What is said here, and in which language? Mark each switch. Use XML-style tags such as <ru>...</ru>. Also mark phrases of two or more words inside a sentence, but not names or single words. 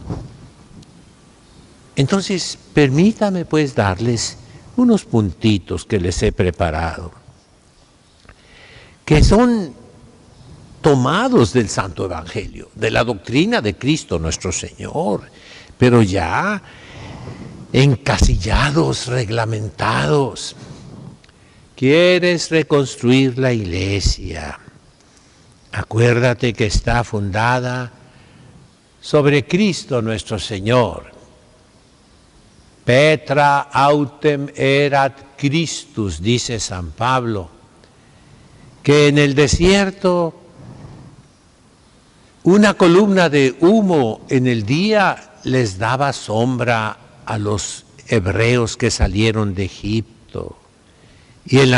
<es>Entonces, permítame pues darles unos puntitos que les he preparado, que son tomados del Santo Evangelio, de la doctrina de Cristo nuestro Señor, pero ya encasillados, reglamentados. ¿Quieres reconstruir la iglesia? Acuérdate que está fundada sobre Cristo nuestro Señor.</es> <la>Petra autem erat Christus,</la> <es>dice San Pablo, que en el desierto una columna de humo en el día les daba sombra a los hebreos que salieron de Egipto, y en</es>